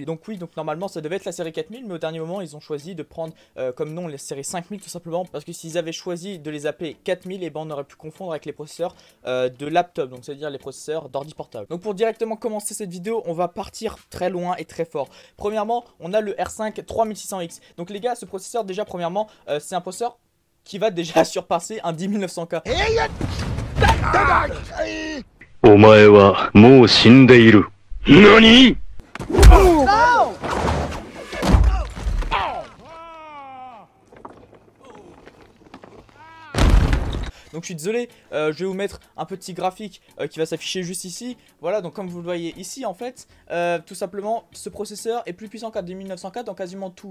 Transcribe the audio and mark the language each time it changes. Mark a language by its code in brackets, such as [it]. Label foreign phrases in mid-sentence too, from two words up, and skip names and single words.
[fr] Donc oui, donc normalement ça devait être la série 4000, mais au dernier moment ils ont choisi de prendre comme nom la série 5000 tout simplement parce que s'ils avaient choisi de les appeler 4000, et ben on aurait pu confondre avec les processeurs de laptop, donc c'est à dire les processeurs d'ordi portable. Donc pour directement commencer cette vidéo, on va partir très loin et très fort. Premièrement, on a le R5 3600X. Donc les gars, ce processeur déjà premièrement, c'est un processeur qui va déjà surpasser un 10900K. [ja] お前はもう死んでいる。何？ [fr] Donc je suis désolé, je vais vous mettre un petit graphique qui va s'afficher juste ici. Voilà, donc comme vous le voyez ici en fait, tout simplement ce processeur est plus puissant qu'un 10900K dans quasiment tout.